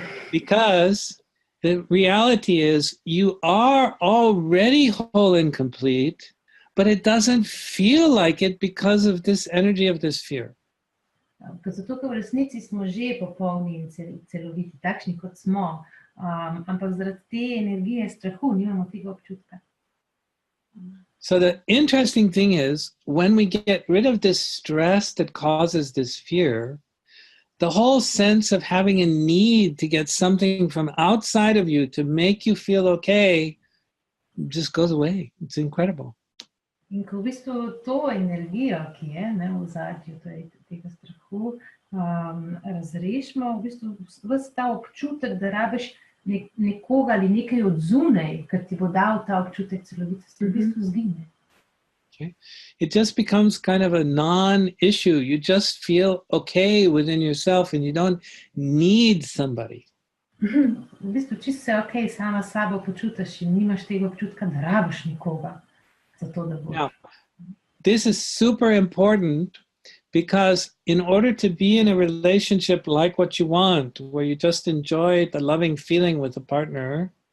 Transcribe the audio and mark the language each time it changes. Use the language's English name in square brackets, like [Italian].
[English] Because the reality is you are already whole and complete, but it doesn't feel like it because of this energy of this fear. [Slovenian] Zato, ker v resnici smo že popolni in celoviti, takšni kot smo, ampak zaradi te energije strahu nimamo tega občutka. [English] So the interesting thing is, when we get rid of this stress that causes this fear, the whole sense of having a need to get something from outside of you to make you feel okay just goes away. It's incredible. [Slovenian] In ko v bistvu to energijo, ki je v ozadju tega strahu, razrešimo, v bistvu ves ta občutek, da rabiš nekoga ali nekaj od zunaj, ker ti bo dal ta občutek celovitosti, v bistvu zgine. [English] Okay. It just becomes kind of a non-issue. You just feel okay within yourself and you don't need somebody. [Slovenian] V bistvu čisto se okay sama s sabo počutiš in nimaš tega občutka, da rabiš nekoga za to, da boš. [English] Now, this is super important because in order to be in a relationship like what you want, where you just enjoy the loving feeling with a partner,